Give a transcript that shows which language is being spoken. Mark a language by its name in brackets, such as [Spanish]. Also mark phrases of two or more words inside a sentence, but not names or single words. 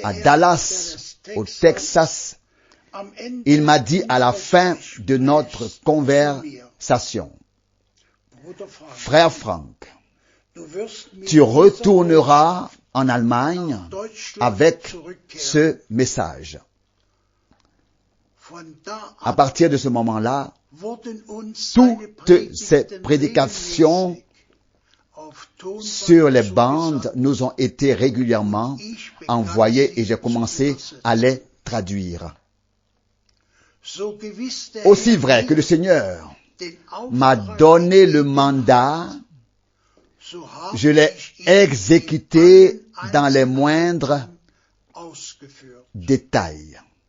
[French] à [German] er [French] Dallas, au Texas, [German] am Ende [French] il m'a dit à la [German] unseres [French] fin [German] Gesprächs [French] de notre [German] zu mir, [French] conversation, [German] Bruder Frank, [French] frère Frank, [German] du wirst mit [French] tu [German] dieser [French] retourneras en Allemagne [German] nach Deutschland [French] avec [German] zurückkehren. [French] ce message. [German] Von da [French] À [German] an [French] partir de ce moment-là, [German] wurden uns seine [French] toutes ces [German] Predigten [French] prédications [German] regelmäßig auf [French] sur les bandes nous ont été régulièrement envoyés et j'ai commencé à les traduire. Aussi vrai que le Seigneur m'a donné le mandat, je l'ai exécuté dans les moindres détails.